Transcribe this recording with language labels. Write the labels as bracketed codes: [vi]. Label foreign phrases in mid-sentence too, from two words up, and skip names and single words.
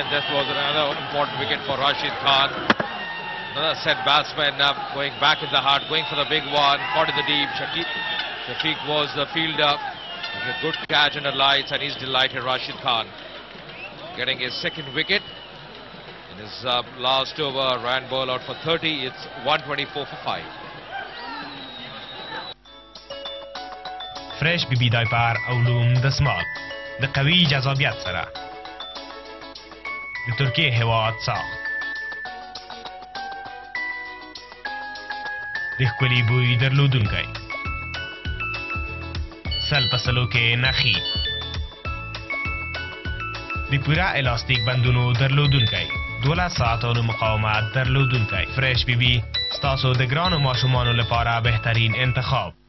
[en] That was another important wicket for Rashid Khan. Another set batsman going back in the heart, going for the big one, caught in the deep. Shafiq was the fielder. A good catch under lights, and he's delighted. Rashid Khan getting his second wicket in his last over. Ran ball out for 30. It's 124 for 5. [ps] فريش بي دايپار علوم دسمال د قوي جذابیت سره د ترکیه هواد ساخت د ښکلي بوی درلودونکی سل پسلو کې نخي د پورا الاستیک بندونو درلودونکی 12 ساعتونو مقاومت درلودونکی فريش بي ستاسو د ګرانو ماشومانو لپاره بهترین انتخاب.